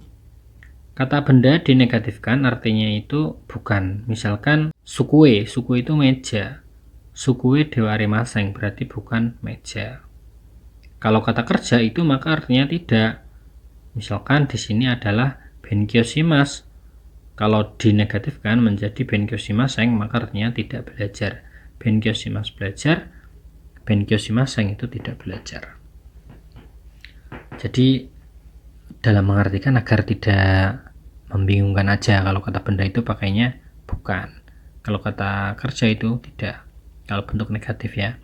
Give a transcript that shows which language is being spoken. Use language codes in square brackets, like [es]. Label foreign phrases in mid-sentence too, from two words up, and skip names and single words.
[id] Kata benda dinegatifkan artinya itu bukan. Misalkan sukue itu meja. [ja] 机ではありません [id] berarti bukan meja. Kalau kata kerja itu maka artinya tidak. Misalkan di sini adalah [ja] 勉強します. [id] Kalau dinegatifkan menjadi [ja] 勉強しません [id] maka artinya tidak belajar. [ja] 勉強します [id] belajar, [ja] 勉強しません [id] itu tidak belajar. Jadi dalam mengartikan agar tidak membingungkan aja, kalau kata benda itu pakainya bukan, kalau kata kerja itu tidak, kalau bentuk negatif ya.